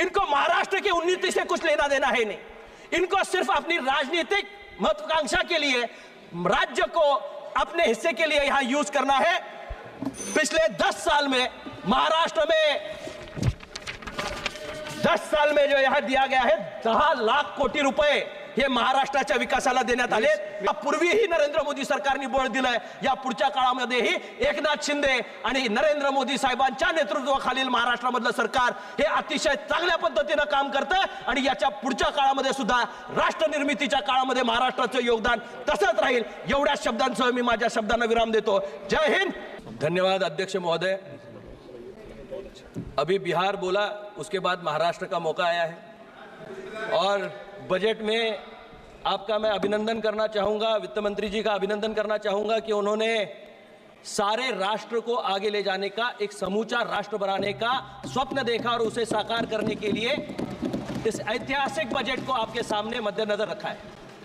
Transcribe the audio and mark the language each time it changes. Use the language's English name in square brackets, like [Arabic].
[Hindi] इनको महाराष्ट्र की उन्नति से कुछ लेना देना है नहीं। इनको सिर्फ अपनी राजनीतिक महत्वाकांक्षा के लिए राज्य को अपने हिस्से के लिए यहां यूज करना है। पिछले 10 साल में महाराष्ट्र में 10 साल में जो यहां दिया गया है 10 लाख कोटी रुपये [Marathi] हे महाराष्ट्राच्या विकासाला देण्यात आले। पूर्वीही नरेंद्र मोदी सरकारने बळ दिलंय, या पुढच्या काळामध्येही एकनाथ शिंदे आणि नरेंद्र मोदी साहेबांच्या नेतृत्वाखालील महाराष्ट्रामधलं सरकार हे अतिशय चांगल्या पद्धतीनं काम करतंय आणि याच्या पुढच्या काळामध्ये सुद्धा राष्ट्र निर्मितीच्या काळामध्ये महाराष्ट्राचं योगदान तसंच राहील। एवढ्या शब्दांसह मी माझ्या शब्दांना विराम देतो। जय हिंद। धन्यवाद अध्यक्ष महोदय। [Hindi] अभी बिहार बोला, उसके बाद महाराष्ट्र का मौका आया है और बजट में आपका मैं अभिनंदन करना चाहूँगा, वित्त मंत्री जी का अभिनंदन करना चाहूँगा कि उन्होंने सारे राष्ट्र को आगे ले जाने का, एक समूचा राष्ट्र बनाने का स्वप्न देखा और उसे साकार करने के लिए इस ऐतिहासिक बजट को आपके सामने मद्देनजर रखा है।